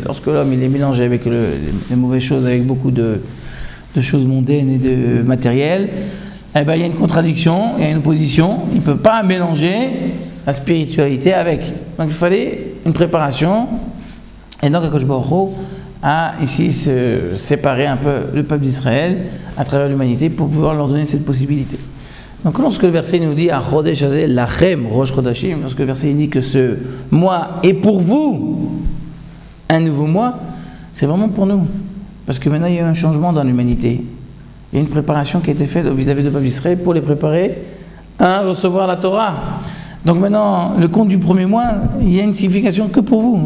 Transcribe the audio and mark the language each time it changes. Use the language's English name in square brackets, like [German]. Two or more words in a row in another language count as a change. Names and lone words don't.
[French] Lorsque l'homme il est mélangé avec les mauvaises choses, avec beaucoup de choses mondaines et de matériel, eh ben, il y a une contradiction, il y a une opposition, il ne peut pas mélanger la spiritualité avec. Donc il fallait une préparation, et donc [Hebrew] הקדוש ברוך הוא [French] a ici séparé un peu le peuple d'Israël à travers l'humanité pour pouvoir leur donner cette possibilité. Donc lorsque le verset nous dit « [Hebrew] חודש הזה לכם ראש חודשים », [French] lorsque le verset dit que ce mois est pour vous un nouveau mois, c'est vraiment pour nous. Parce que maintenant il y a eu un changement dans l'humanité. Il y a une préparation qui a été faite vis-à-vis du peuple d'Israël pour les préparer à recevoir la Torah. Donc maintenant, le compte du premier mois, il y a une signification que pour vous.